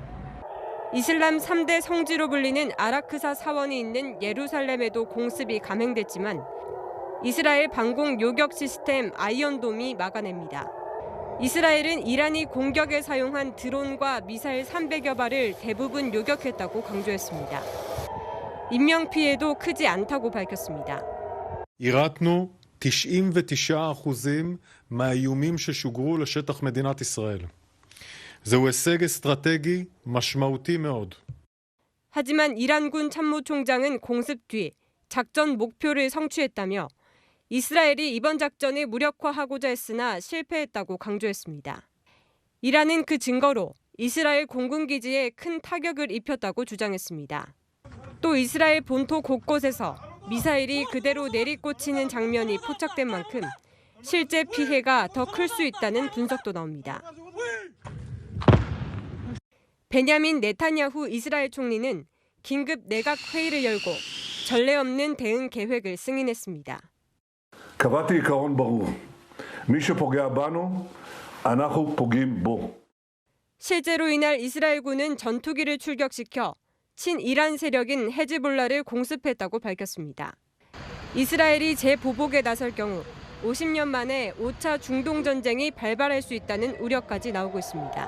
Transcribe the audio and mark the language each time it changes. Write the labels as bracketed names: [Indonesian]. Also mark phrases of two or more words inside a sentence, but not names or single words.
[Korean] 이슬람 3대 성지로 불리는 아라크사 사원이 있는 예루살렘에도 공습이 감행됐지만 이스라엘 방공 요격 시스템 아이언돔이 막아냅니다. 이스라엘은 이란이 공격에 사용한 드론과 미사일 300여 발을 대부분 요격했다고 강조했습니다. 인명피해도 크지 않다고 밝혔습니다. [Hebrew] יירטנו 99% מהאיומים ששוגרו לשטח מדינת ישראל. זהו הישג אסטרטגי משמעותי מאוד. [Korean] 하지만 이란군 참모총장은 공습 뒤 작전 목표를 성취했다며 이스라엘이 이번 작전을 무력화하고자 했으나 실패했다고 강조했습니다. 이란은 그 증거로 이스라엘 공군기지에 큰 타격을 입혔다고 주장했습니다. 또 이스라엘 본토 곳곳에서 미사일이 그대로 내리꽂히는 장면이 포착된 만큼 실제 피해가 더 클 수 있다는 분석도 나옵니다. 베냐민 네타냐후 이스라엘 총리는 긴급 내각 회의를 열고 전례 없는 대응 계획을 승인했습니다. [Hebrew] קבעתי עיקרון ברור. מי שפוגע בנו, אנחנו פוגעים בו. [Korean] 실제로 이날 이스라엘군은 전투기를 출격시켜 친이란 세력인 헤즈볼라를 공습했다고 밝혔습니다. 이스라엘이 재보복에 나설 경우 50년 만에 5차 중동 전쟁이 발발할 수 있다는 우려까지 나오고 있습니다.